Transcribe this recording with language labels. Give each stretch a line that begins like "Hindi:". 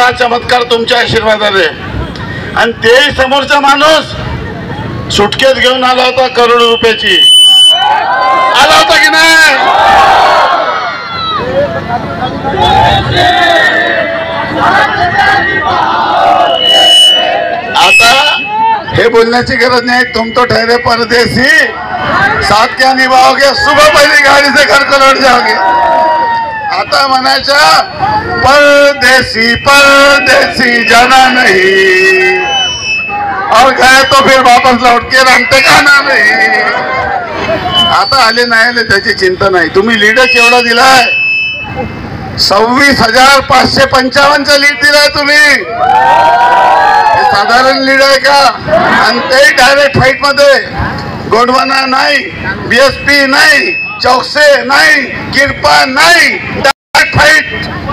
Marathi: हा चमत्कार तुमच्या आशीर्वादाने. आणि तेही समोरचा माणूस सुटकेत घेऊन आला होता करोडो रुपयाची. आला होता की नाही? आता हे बोलण्याची गरज नाही.
Hindi: तुम तो ठहरे परदेसी, साथ क्या निभाओगे, सुबह पहली गाड़ी से घर को लौट जाओगे.
Marathi: आता म्हणायच्या
Hindi: परदेसी परदेसी जाना नहीं, और गए तो फिर वापस लौट के रामटेक आना नहीं.
Marathi: आता आले नाही आले त्याची चिंता नाही. तुम्ही लीडच एवढा दिलाय, 26,555चा लीड दिलाय तुम्ही. साधारण लीड आहे का? आणि ते डायरेक्ट फाईट मध्ये. गोंडवाना नाही, बीएसपी नाही, चौकसे नाही, किरपा नाही, डायरेक्ट फाईट.